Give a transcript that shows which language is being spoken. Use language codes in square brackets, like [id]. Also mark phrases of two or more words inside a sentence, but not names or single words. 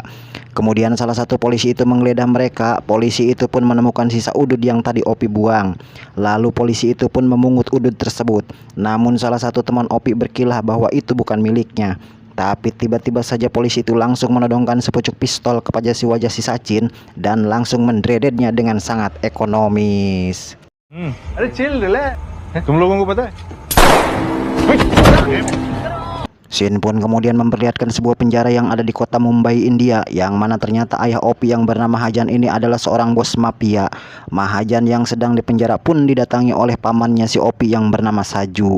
[id] Kemudian salah satu polisi itu menggeledah mereka. Polisi itu pun menemukan sisa udud yang tadi Opi buang. Lalu polisi itu pun memungut udud tersebut. Namun salah satu teman Opi berkilah bahwa itu bukan miliknya. Tapi tiba-tiba saja polisi itu langsung menodongkan sepucuk pistol kepada si wajah si Sachin dan langsung mendredetnya dengan sangat ekonomis. [hi] अरे [en] chill relax [hi] तुम लोगों को पता है [id] Scene pun kemudian memperlihatkan sebuah penjara yang ada di kota Mumbai, India, yang mana ternyata ayah Opi yang bernama Mahajan ini adalah seorang bos mafia. Mahajan yang sedang dipenjara pun didatangi oleh pamannya si Opi yang bernama Saju.